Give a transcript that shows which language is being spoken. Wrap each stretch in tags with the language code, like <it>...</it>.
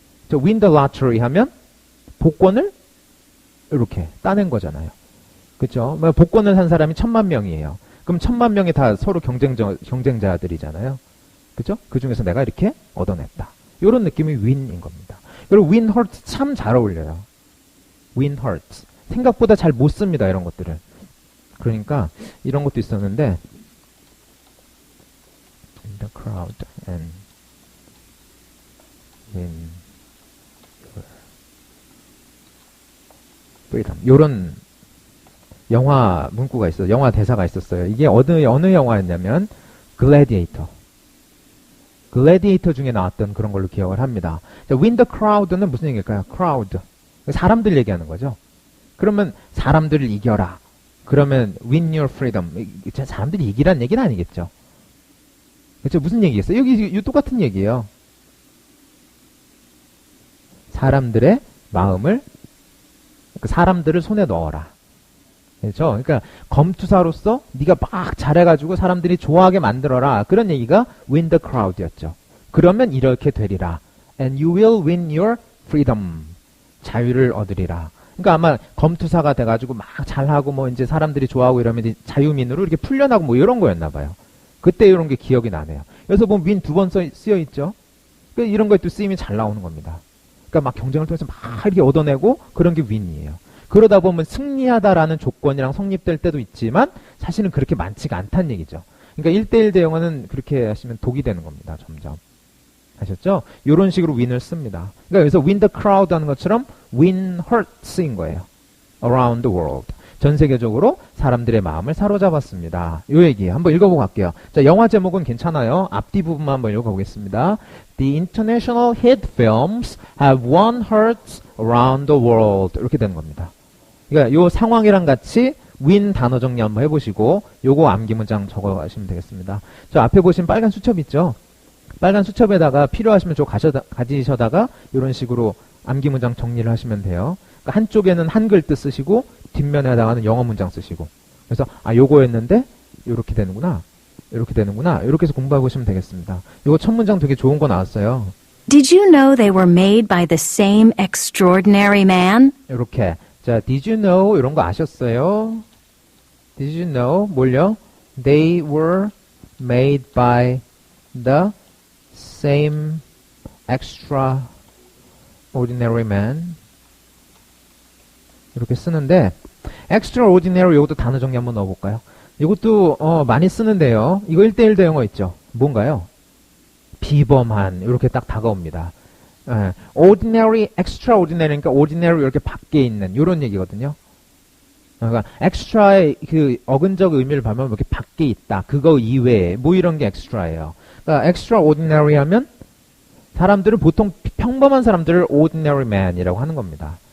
<ko>저</ko> <en>win the lottery</en> <ko>하면 복권을 이렇게 따낸 거잖아요. 그렇죠. 복권을 산 사람이 1000만 명이에요. 그럼 1000만 명이 다 서로 경쟁자들이잖아요. 그렇죠? 그 중에서 내가 이렇게 얻어냈다. 이런 느낌이 win인 겁니다. 그리고</ko> <en>win hurts</en> <ko>참 잘 어울려요.</ko> <en>win hurts.</en> <ko>생각보다 잘 못 씁니다. 이런 것들을. 그러니까 이런 것도 있었는데</ko> <en>in the crowd and win freedom.</en> <ko>요런 영화 문구가 있어요. 영화 대사가 있었어요. 이게 어느 영화였냐면 글래디에이터. 글래디에이터 중에 나왔던 그런 걸로 기억을 합니다. 자,</ko> <en>win the crowd</en> <ko>는 무슨 얘기일까요? crowd. 사람들 얘기하는 거죠. 그러면 사람들을 이겨라. 그러면</ko> <en>win your freedom.</en> <ko>사람들이 이기란 얘기는 아니겠죠. 그렇죠? 무슨 얘기겠어요? 여기 똑같은 얘기예요. 사람들의 마음을 사람들을 손에 넣어라. 그렇죠? 그러니까 검투사로서 네가 막 잘해가지고 사람들이 좋아하게 만들어라. 그런 얘기가</ko> <en>win the crowd</en> <ko>였죠. 그러면 이렇게 되리라.</ko> <en>And you will win your freedom.</en> <ko>자유를 얻으리라. 그러니까 아마 검투사가 돼가지고 막 잘하고 뭐 이제 사람들이 좋아하고 이러면 이제 자유민으로 이렇게 풀려나고 뭐 이런 거였나 봐요. 그때 이런 게 기억이 나네요. 여기서 보면 윈 2번 쓰여 있죠. 그러니까 이런 거에 또 쓰임이 잘 나오는 겁니다. 그러니까 막 경쟁을 통해서 막 이렇게 얻어내고 그런 게 윈이에요. 그러다 보면 승리하다라는 조건이랑 성립될 때도 있지만 사실은 그렇게 많지가 않다는 얘기죠. 그러니까 1대1 대응어는 그렇게 하시면 독이 되는 겁니다. 점점. 아셨죠? 이런 식으로 win을 씁니다. 그러니까 여기서</ko> <en>win the crowd</en> <ko>하는 것처럼</ko> <en>win hearts</en> <ko>인 거예요.</ko> <en>around the world.</en> <ko>전 세계적으로 사람들의 마음을 사로잡았습니다. 요 얘기 한번 읽어보고 갈게요. 자, 영화 제목은 괜찮아요. 앞뒤 부분만 한번 읽어보겠습니다.</ko> <en>The international hit films have won hearts around the world.</en> <ko>이렇게 되는 겁니다. 그러니까 요 상황이랑 같이 win 단어 정리 한번 해보시고 요거 암기 문장 적어가시면 되겠습니다. 저 앞에 보시면 빨간 수첩 있죠? 빨간 수첩에다가 필요하시면 저 가지셔다가 이런 식으로 암기 문장 정리를 하시면 돼요. 그러니까 한쪽에는 한글 뜻 쓰시고 뒷면에다가는 영어 문장 쓰시고 그래서 아 요거였는데 요렇게 되는구나 이렇게 되는구나 이렇게 해서 공부해 보시면 되겠습니다. 요거 첫 문장 되게 좋은 거 나왔어요.</ko> <en>Did you know they were made by the same extraordinary man?</en> <ko>이렇게 자</ko> <en>did you know</en> <ko>이런 거 아셨어요?</ko> <en>Did you know</en> <ko>뭘요?</ko> <en>They were made by the same extraordinary man</en> <ko>이렇게 쓰는데</ko> <en>extraordinary</en> <ko>이것도 단어 정리 한번 넣어볼까요? 이것도 많이 쓰는데요. 이거 1대1 대응어 있죠. 뭔가요? 비범한 이렇게 딱 다가옵니다. ordinary, extraordinary니까 ordinary 이렇게 밖에 있는 이런 얘기거든요. 그러니까 extra의 그 어근적 의미를 보면 이렇게 밖에 있다. 그거 이외에 뭐 이런 게 extra예요. 그러니까 extraordinary 하면 사람들은 보통 평범한 사람들을</ko> <en>ordinary man</en> <ko>이라고 하는 겁니다.</ko>